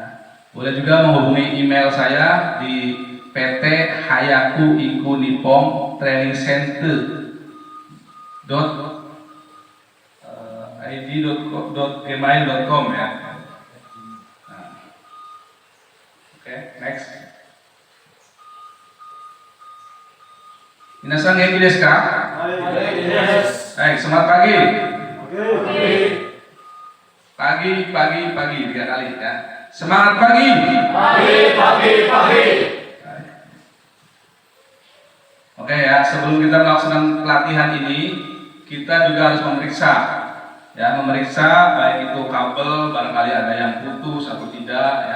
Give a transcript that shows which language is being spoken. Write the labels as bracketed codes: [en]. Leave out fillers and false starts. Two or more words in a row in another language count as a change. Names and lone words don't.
[id] Boleh juga menghubungi email saya di PT Hayaku Iku Nippon Training Center id.gmail.com ya. Nah. Oke, next. [ja] Minasan genki desu ka? [id] Hai, semangat pagi. Pagi 3 kali ya. Semangat pagi. Pagi. Oke ya, sebelum kita melaksanakan pelatihan ini, kita juga harus memeriksa baik itu kabel barangkali ada yang putus atau tidak ya.